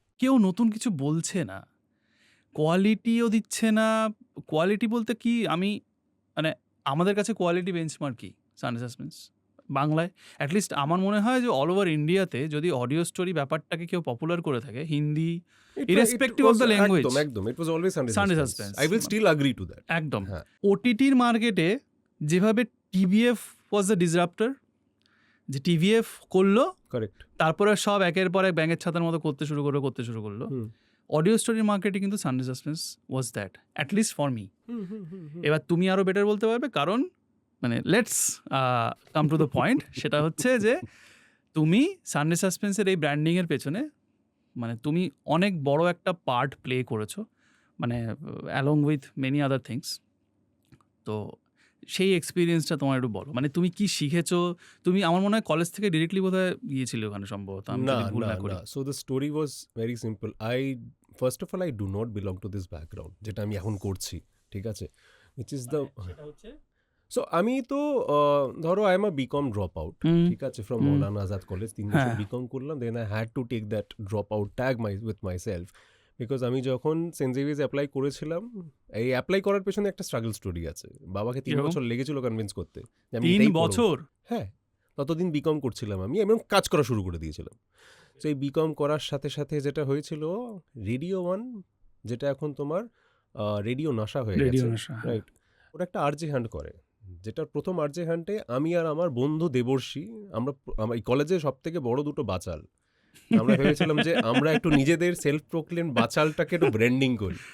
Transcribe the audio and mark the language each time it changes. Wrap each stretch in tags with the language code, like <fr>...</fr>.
<bn>কেউ নতুন কিছু বলছে না, কোয়ালিটিও দিচ্ছে না। কোয়ালিটি বলতে কি, আমি মানে আমাদের কাছে কোয়ালিটি বেঞ্চমার্ক কি? সানডে সাসপেন্স বাংলায় অ্যাটলিস্ট আমার মনে হয় যে অল ওভার ইন্ডিয়াতে যদি অডিও স্টোরি ব্যাপারটাকে কেউ পপুলার করে থাকে, Hindi</bn> <en>irrespective of the language,</en> <bn>একদম</bn> <en>it was always Sunday Sunday suspense. suspense. I will still agree to that.</en> <bn>একদম হ্যাঁ। ওটিটির মার্কেটে যেভাবে টিভিএফ</bn> <en>was the disruptor,</en> <bn>যে টিভিএফ করলো,</bn> <en>Correct.</en> <bn>তারপরে সব একের পর এক ব্যাঙের ছাতার মতো করতে শুরু করলো। অডিও স্টোরির মার্কেটে কিন্তু Sunday suspense</bn> <en>Was that, at least for me.</en> <bn>এবার তুমি আরও বেটার বলতে পারবে, কারণ মানে</bn> <en>Let's come to the point.</en> <bn>সেটা হচ্ছে যে তুমি সানডে সাসপেন্সের এই ব্র্যান্ডিংয়ের পেছনে মানে তুমি অনেক বড় একটা পার্ট প্লে করেছো, মানে</bn> <en>Along with many other things.</en> <bn>তো সেই এক্সপিরিয়েন্সটা তোমার একটু বলো, মানে তুমি কি শিখেছো? তুমি আমার মনে হয় কলেজ থেকে ডিরেক্টলি বোধহয় গিয়েছিলে ওখানে সম্ভবত, আমি যদি ভুল না করি।</bn> <en>So the story was very simple. First of all, I do not belong to this background,</en> <bn>যেটা আমি এখন করছি, ঠিক আছে?</bn> <en>Which is the So</en> <bn>আমি তো ধরো</bn> <en>I am a BCom dropout,</en> <bn>ঠিক আছে,</bn> <en>from Maulana Azad College,</en> <bn>3 বছর BCom করলাম,</bn> <en>then I had to take that dropout tag with myself, because</en> <bn>আমি যখন সেন্ট জেভিয়ার্স অ্যাপ্লাই করেছিলাম, এই অ্যাপ্লাই করার পেছনে একটা স্ট্রাগল স্টোরি আছে। বাবাকে 3 বছর লেগেছিল কনভিন্স করতে যে আমি 3 বছর? হ্যাঁ, ততদিন বিকম করছিলাম আমি, এবং কাজ করা শুরু করে দিয়েছিলাম। তো এই বিকম করার সাথে সাথে যেটা হয়েছিল, রেডিও 1, যেটা এখন তোমার রেডিও নাশা হয়ে গেছে, রাইট? ওরা একটা আরজে হান্ট করে, যেটার প্রথম আরজে হান্টে আমি আর আমার বন্ধু দেবর্ষী, আমার এই কলেজে সব থেকে বড় দুটো বাচাল, আমরা ভেবেছিলাম যে আমরা একটু নিজেদের সেলফ প্রোক্লেম বাচালটাকে একটু ব্র্যান্ডিং করি,</bn>